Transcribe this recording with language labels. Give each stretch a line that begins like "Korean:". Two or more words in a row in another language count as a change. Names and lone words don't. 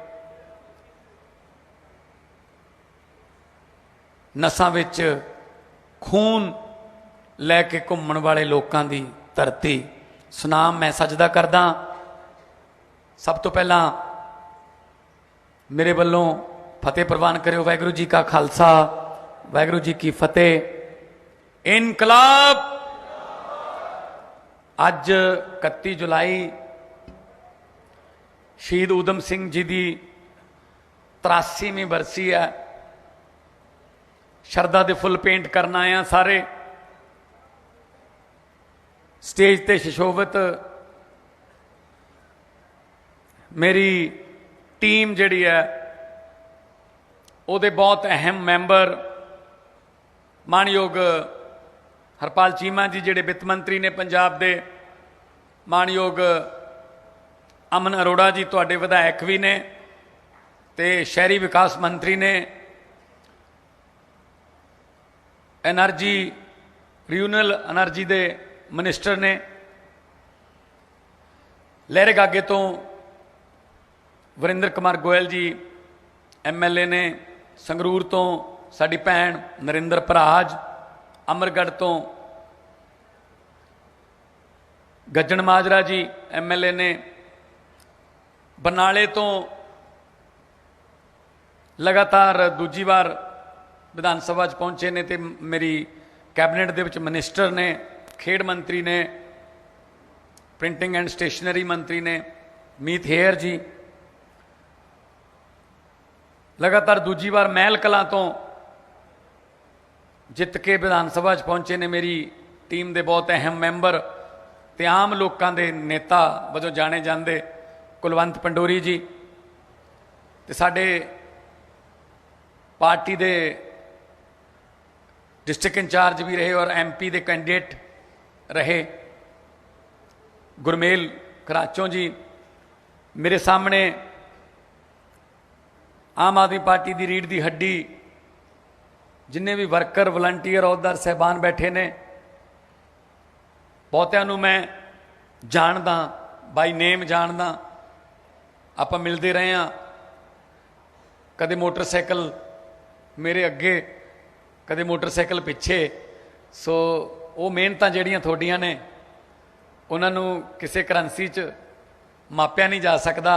Punjabi: ਨਸਾਂ ਵਿੱਚ ਖ਼ੂਨ ਲੈਕੇ ਘੁੰਮਣ ਵਾਲੇ ਲੋਕਾਂ ਦੀ ਧਰਤੀ ਸੁਨਾਮ ਮੈਂ ਸਜਦਾ ਕਰਦਾ। ਸਭ ਤੋਂ ਪਹਿਲਾਂ ਮੇਰੇ ਵੱਲੋਂ ਫ਼ਤਿਹ ਪਰਵਾਨ ਕਰਿਓ। ਵਾਹਿਗੁਰੂ ਜੀ ਕਾ ਖ਼ਾਲਸਾ, ਵਾਹਿਗੁਰੂ ਜੀ ਕੀ ਫ਼ਤਿਹ। इनकलाब। ਅੱਜ 31 ਜੁਲਾਈ ਸ਼ਹੀਦ ਊਧਮ ਸਿੰਘ ਜੀ ਕੀ 83ਵੀਂ ਬਰਸੀ ਹੈ। ਸ਼ਰਧਾ ਦੇ ਫੁੱਲ ਪੇਂਟ ਕਰਨਾ ਆਇਆ ਸਾਰੇ ਸਟੇਜ ਤੇ ਸੁਸ਼ੋਭਿਤ ਮੇਰੀ ਟੀਮ ਜਿਹੜੀ ਹੈ ਉਹਦੇ ਬਹੁਤ ਅਹਿਮ ਮੈਂਬਰ ਮਾਨਯੋਗ ਹਰਪਾਲ ਚੀਮਾ ਜੀ ਜਿਹੜੇ ਵਿੱਤ ਮੰਤਰੀ ਨੇ ਪੰਜਾਬ ਦੇ, ਮਾਨਯੋਗ ਅਮਨ ਅਰੋੜਾ ਜੀ ਤੁਹਾਡੇ ਵਿਧਾਇਕ ਭੀ ਨੇ ਤੇ ਸ਼ਹਿਰੀ ਵਿਕਾਸ ਮੰਤਰੀ ਨੇ,
English: energy renewable energy
Punjabi: ਦੇ ਮਿਨਿਸਟਰ ਨੇ, ਲਹਿਰੇ ਗਾਗੇ ਤੋਂ ਵਰਿੰਦਰ ਕੁਮਾਰ ਗੋਇਲ ਜੀ MLA ਨੇ, ਸੰਗਰੂਰ ਤੋਂ ਸਾਡੀ ਭੈਣ ਨਰਿੰਦਰ ਭਰਾਜ, ਅਮਰਗੜ੍ਹ ਤੋਂ ਗੱਜਣ ਮਾਜਰਾ ਜੀ MLA ਨੇ, ਬਰਨਾਲੇ ਤੋਂ ਲਗਾਤਾਰ ਦੂਜੀ ਬਾਰ ਵਿਧਾਨ ਸਭਾ ਚ ਪਹੁੰਚੇ ਨੇ ਤੇ ਮੇਰੀ ਕੈਬਨਿਟ ਦੇ ਵਿੱਚ ਮਿਨਿਸਟਰ ਨੇ, ਖੇਡ ਮੰਤਰੀ ਨੇ,
English: printing and stationery
Punjabi: ਮੰਤਰੀ ਨੇ ਮੀਤ ਹੇਅਰ ਜੀ, ਲਗਾਤਾਰ ਦੂਜੀ ਬਾਰ ਮਹਿਲ ਕਲਾਂ ਤੋਂ ਜਿੱਤ ਕੇ ਵਿਧਾਨ ਸਭਾ ਚ ਪਹੁੰਚੇ ਨੇ ਮੇਰੀ ਟੀਮ ਦੇ ਬਹੁਤ ਅਹਿਮ ਮੈਂਬਰ ਤੇ ਆਮ ਲੋਕਾਂ ਦੇ ਨੇਤਾ ਵਜੋਂ ਜਾਣੇ ਜਾਂਦੇ ਕੁਲਵੰਤ ਪੰਡੋਰੀ ਜੀ ਤੇ ਸਾਡੇ ਪਾਰਟੀ ਦੇ
English: district in-charge
Punjabi: ਭੀ ਰਹੇ ਔਰ MP ਦੇ ਕੈਂਡੀਡੇਟ ਰਹੇ ਗੁਰਮੇਲ ਕਰਾਚੋਂ ਜੀ। ਮੇਰੇ ਸਾਹਮਣੇ
Hindi: आम आदमी पार्टी की रीढ़ की हड्डी
Punjabi: ਜਿੰਨੇ ਭੀ ਵਰਕਰ ਵਲੰਟੀਅਰ ਅਹੁਦੇਦਾਰ ਸਾਹਿਬਾਨ ਬੈਠੇ ਨੇ, ਬਹੁਤਿਆਂ ਨੂੰ ਮੈਂ ਜਾਣਦਾ,
English: by name
Punjabi: ਜਾਣਦਾ,
Hindi: आपां मिलते रहे हैं।
Punjabi: ਕਦੇ ਮੋਟਰਸਾਈਕਲ ਮੇਰੇ ਅੱਗੇ, ਕਦੇ ਮੋਟਰਸਾਈਕਲ ਪਿੱਛੇ। ਸੋ ਵੋ ਮਿਹਨਤਾਂ ਜਿਹੜੀਆਂ ਤੁਹਾਡੀਆਂ ਨੇ ਉਨ੍ਹਾਂ ਨੂੰ ਕਿਸੇ ਕਰੰਸੀ ਚ ਮਾਪਿਆ ਨਹੀਂ ਜਾ ਸਕਦਾ।